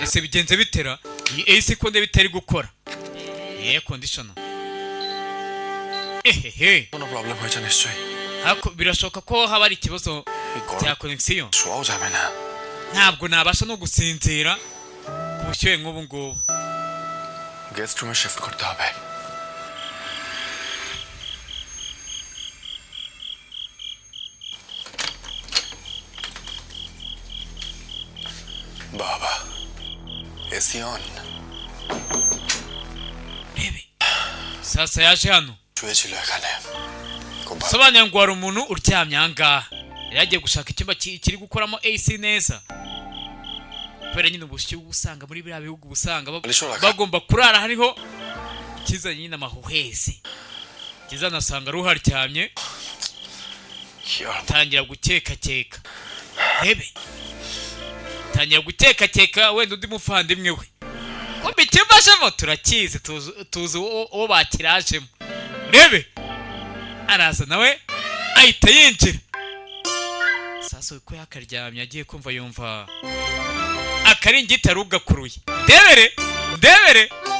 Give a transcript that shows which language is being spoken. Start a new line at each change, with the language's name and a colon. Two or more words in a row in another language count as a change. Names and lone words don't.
Kinyarwanda: ese bigenze bitera iyi AC ko nde bitari gukora conditioner ehehe
Bangla: কোনো প্রবলেম হয়েছে নিশ্চয়ই
Kinyarwanda: hako birashoboka ko haba ari ikibazo cya connection
Bangla: শোয়াও যাবে না
Kinyarwanda: ntabwo nabasha no gusinzira ku bushyuhe nk'ubu ngubu
English: guest room
Bangla: শিফট করতে হবে বাবা
English: AC on
Kinyarwanda: rebe sasa yaje hano
Bangla: শুয়েছিল এখানে খুব ভালো
Kinyarwanda: sobanura ngo hari umuntu uryamye ahangaha yari agiye gushaka icyumba kiri gukoramo AC neza kubera nyine ubushyuhe usanga muri biriya bihugu usanga bagomba kurara hariho ikizanye nyine amahuhezi kizanasanga ruharyamye tangira gukeka rebe tangira gutekakeka wenda undi muvandimwe we kumbe ikimbashemo turakizi tuzi uwo bakirajemo rebe araza nawe ahita yinjira sasa uko yakaryamye agiye kumva yumva akaringiti arugakuruye ndebere